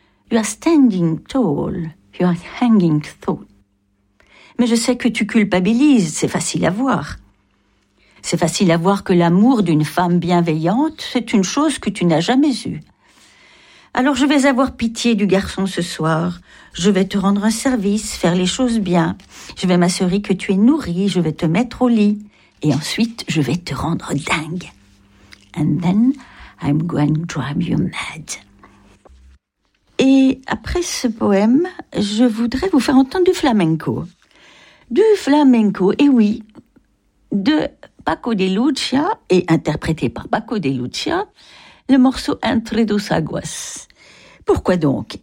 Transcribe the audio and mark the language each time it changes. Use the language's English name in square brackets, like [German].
[English] You are standing tall, you are hanging tall. [French] Mais je sais que tu culpabilises, c'est facile à voir. C'est facile à voir que l'amour d'une femme bienveillante, c'est une chose que tu n'as jamais eue. Alors je vais avoir pitié du garçon ce soir. Je vais te rendre un service, faire les choses bien. Je vais m'assurer que tu es nourrie, je vais te mettre au lit. Et ensuite, je vais te rendre dingue. [English] And then I'm going to drive you mad. [French] Et après ce poème, je voudrais vous faire entendre du flamenco. Du flamenco, et oui, de Paco de Lucía, et interprété par Paco de Lucía, le morceau Entre dos Aguas. Pourquoi donc?